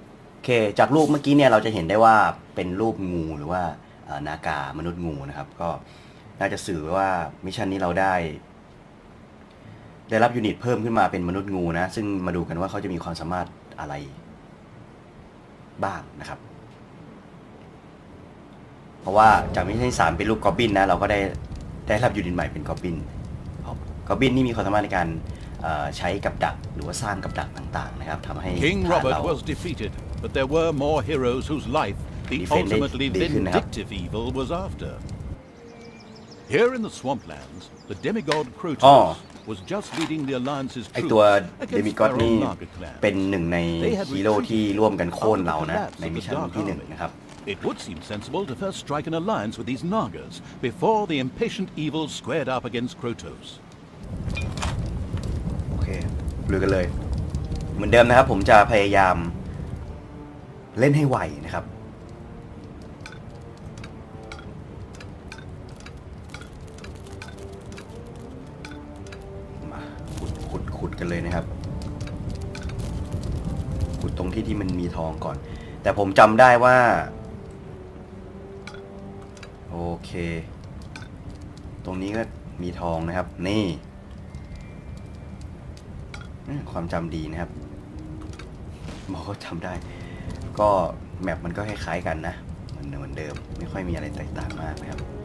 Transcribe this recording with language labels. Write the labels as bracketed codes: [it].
[th] โอเคจากรูปเมื่อกี้เนี่ยเราจะเห็นได้ว่าเป็นรูปงูหรือว่านากามนุษย์งูนะครับก็น่าจะสื่อว่ามิชชั่นนี้เราได้รับยูนิตเพิ่มขึ้นมาเป็นมนุษย์งูนะซึ่งมาดูกันว่าเขาจะมีความสามารถอะไรบ้างนะครับ เพราะว่าจากมิชชั่นที่3เป็นรูปกอบบินนะเราก็ได้รับยูนิตใหม่เป็นกอบบินนี่มีความสามารถในการใช้กับดักหรือว่าสร้างกับดักต่างๆนะครับทำให้ [en] King Robert was defeated, but there were more heroes whose life the ultimately vindictive evil was after. Here in the swamplands, the demigod Crotos was just leading the Alliance's [th] ไอตัว [en] troops [th] เดมิกอดนี่เป็นหนึ่งในฮีโร่ที่ร่วมกันโค่นเรานะในมิชชั่นที่1นะครับ [en] It would seem sensible to first strike an alliance with these Nagas before the impatient evil squared up against Crotos. [th] โอเคลุยกันเลยเหมือนเดิมนะครับผมจะพยายามเล่นให้ไวนะครับ มาขุดกันเลยนะครับขุดตรงที่มันมีทองก่อนแต่ผมจำได้ว่าโอเคตรงนี้ก็มีทองนะครับนี่ความจำดีนะครับหมอก็จำได้ก็แมปมันก็คล้ายๆกันนะเหมือนเดิมไม่ค่อยมีอะไรแตกต่างมากนะครับ